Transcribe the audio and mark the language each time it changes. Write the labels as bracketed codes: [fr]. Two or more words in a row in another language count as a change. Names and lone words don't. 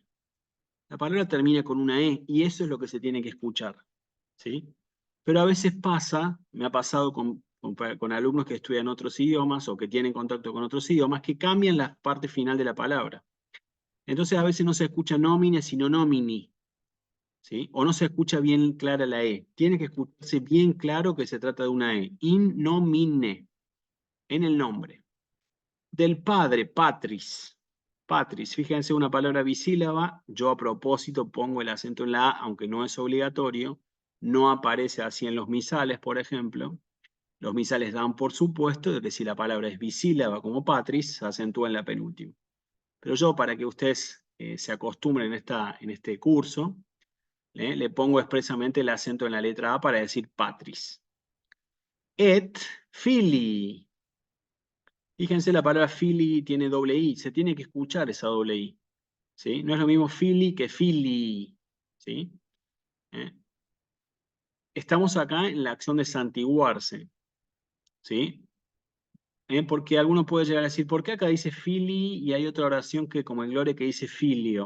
[es] La palabra termina con una E, y eso es lo que se tiene que escuchar, ¿sí? Pero a veces pasa, me ha pasado con alumnos que estudian otros idiomas o que tienen contacto con otros idiomas, que cambian la parte final de la palabra. Entonces a veces no se escucha nomine, sino nomini, ¿sí? O no se escucha bien clara la E. Tiene que escucharse bien claro que se trata de una E. [la] In nomine, [es] en el nombre. Del padre, patris. Patris, fíjense, una palabra bisílaba. Yo a propósito pongo el acento en la A, aunque no es obligatorio. No aparece así en los misales, por ejemplo. Los misales dan por supuesto de que si la palabra es bisílaba como patris, se acentúa en la penúltima. Pero yo, para que ustedes se acostumbren en este curso, le pongo expresamente el acento en la letra A para decir patris. [la] Et fili. [es] Fíjense, la palabra fili tiene doble I, se tiene que escuchar esa doble I, ¿sí? No es lo mismo fili que fili, ¿sí? Estamos acá en la acción de santiguarse, ¿sí? Porque alguno puede llegar a decir, ¿por qué acá dice fili y hay otra oración que como en Gloria que dice filio?